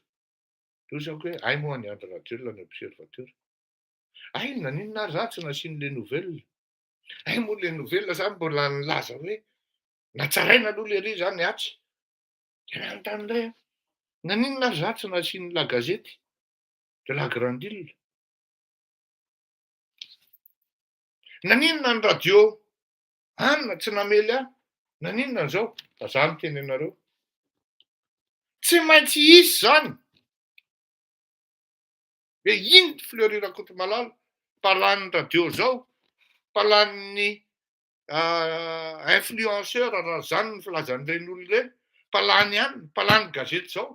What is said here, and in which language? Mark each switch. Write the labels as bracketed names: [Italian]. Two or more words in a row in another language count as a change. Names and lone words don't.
[Malagasy] Dia hoy hoe ay moa ny Andry Rajoelina ny observateur. Ay nanina ahy za tsy nasiany [French] le nouvelle. [Malagasy] Ay moa [French] le nouvelle [Malagasy] zany mbola nilaza hoe natsaraina aloha le ry zany atsy. Dia nanontany indray aho, nanina ahy za tsy nasiany la gazety [French] de la grande île. [Malagasy] Naninona ny radio anona tsy namely ahy, naninona an'izao, fa za no teny anareo. Tsy maintsy hisy zany. Hoe ino Fleury Rakotomalala, mpahalan'ny radio zao, mpahalan'ny influenceur raha zany ny filazan'ireny olona ireny, mpalany ihany, mpalany gazety zao.